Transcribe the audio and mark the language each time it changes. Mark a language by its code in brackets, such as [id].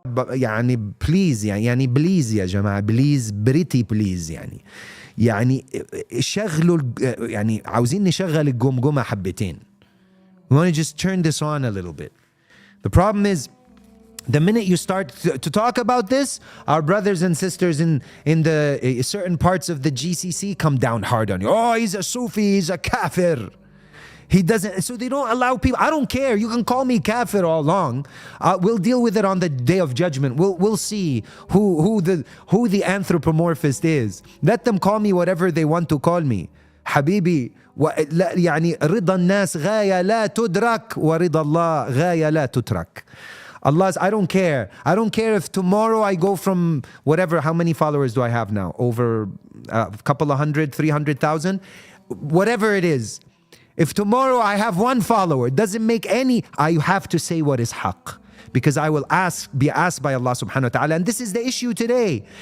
[ar] يعني please يعني please يا جماعة [en] please pretty please [ar] يعني شغلوا يعني عاوزين نشغل الجمجمة حبتين. [en] We want to just turn this on a little bit. The problem is, the minute you start to talk about this, our brothers and sisters in the certain parts of the GCC come down hard on you. Oh, he's a Sufi, he's a kafir. He doesn't, so they don't allow people. I don't care. You can call me kafir all along. We'll deal with it on the day of judgment. We'll see who the anthropomorphist is. Let them call me whatever they want to call me. [ar] حبيبي يعني رضا الناس غاية لا تدرك ورضا الله غاية لا تترك. [en] Allah's, I don't care. I don't care if tomorrow I go from whatever, how many followers do I have now? Over a couple of 100, 300,000? Whatever it is. If tomorrow I have one follower, it doesn't make any, I have to say what is haqq. Because I will be asked by Allah subhanahu wa ta'ala. And this is the issue today.